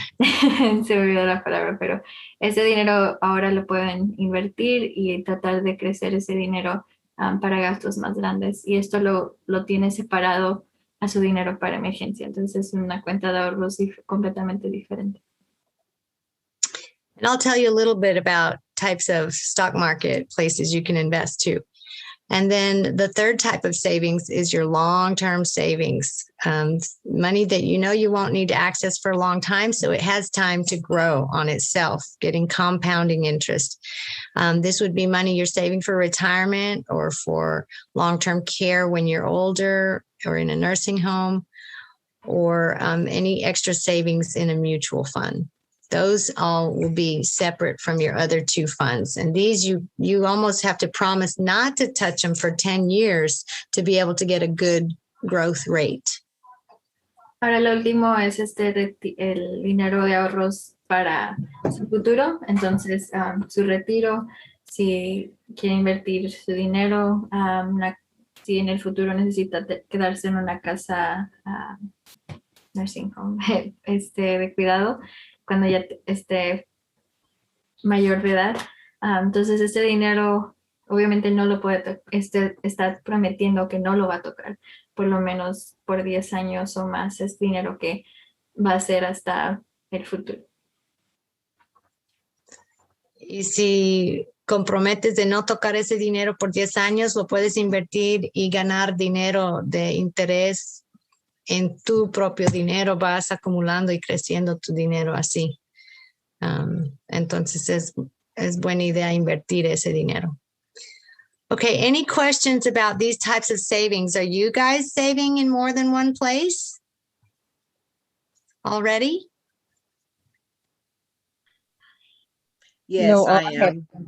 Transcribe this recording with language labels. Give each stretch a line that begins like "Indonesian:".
Spanish: se me olvidó la palabra, pero ese dinero ahora lo pueden invertir y tratar de crecer ese dinero para gastos más grandes. Y esto lo tiene separado a su dinero para emergencia. Entonces es una cuenta de ahorros completamente diferente.
English: And I'll tell you a little bit about types of stock market places you can invest too. And then the third type of savings is your long-term savings, money that you know you won't need to access for a long time, so it has time to grow on itself, getting compounding interest. This would be money you're saving for retirement or for long-term care when you're older or in a nursing home, or any extra savings in a mutual fund. Those all will be separate from your other two funds. And these you almost have to promise not to touch them for 10 years to be able to get a good growth rate. Ahora lo último es el dinero de ahorros para su futuro. Entonces, su retiro, si quiere invertir su dinero, si en el futuro necesita quedarse en una casa, nursing home, de cuidado, cuando ya esté mayor de edad. Entonces, este dinero obviamente no lo puede está prometiendo que no lo va a tocar, por lo menos por 10 años o más. Es dinero que va a ser hasta el futuro. Y si comprometes de no tocar ese dinero por 10 años, lo puedes invertir y ganar dinero de interés en tu propio dinero, vas acumulando y creciendo tu dinero así. Entonces es buena idea invertir ese dinero. Okay, any questions about these types of savings? Are you guys saving in more than one place already? Yes, No, I am.